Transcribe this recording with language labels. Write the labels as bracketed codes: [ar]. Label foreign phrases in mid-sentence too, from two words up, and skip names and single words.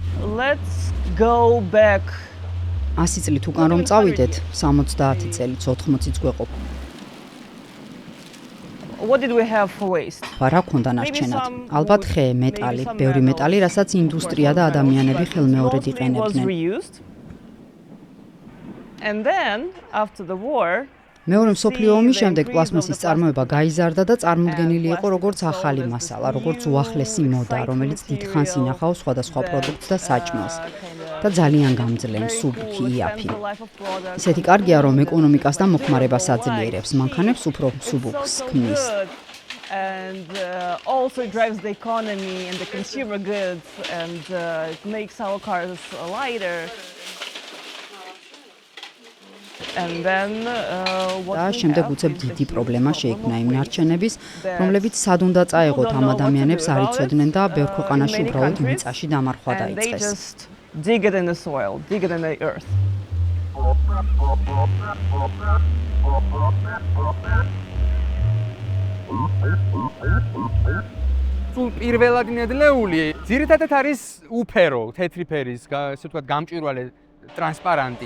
[en] let's go back [ka] 100 წლით უკან რომ წავიდეთ, 70 წელიც 80-იც გვეყოფ. [en] What did we have for waste? [ka] რა ქონდა ნარჩენად? ალბათ ხე, მეტალი, ბევრი მეტალი, რასაც ინდუსტრია და ადამიანები ხელმეორედ იყენებდნენ. [en] And then after the war [ka] მეორე მსოფლიო ომის შემდეგ პლასმასის წარმოება გაიზარდა და წარმოდგენილი იყო როგორც ახალი მასალა, როგორც უახლესი მოდა, რომელიც დიდხანს ინახავს სხვადასხვა პროდუქტს და საჭმელს და ძალიან გამძლე, მსუბუქი, იაფი. ისეთი კარგია, რომ ეკონომიკას და მოხმარებას აძლიერებს, მანქანებს უფრო მსუბუქს ქმნის. [en] and also drives the economy and the consumer goods and it makes our cars lighter. And then [ka] და შემდეგ უცებ დიდი პრობლემა შეიქმნა იმ ნარჩენების, რომლებიც სად უნდა წაეღოთ ამ ადამიანებს არ იცოდნენ და ბევრ ქვეყანაში უბრალოდ მიწაში დამარხვა დაიწყეს. [en] Dig it in the soil, dig it in the earth. [ka] სულ პირველად ნედლეული ძირითადად არის უფერო, თეთრი ფერის, ასე ვთქვათ, გამჭვირვალე ტრანსპარანტი.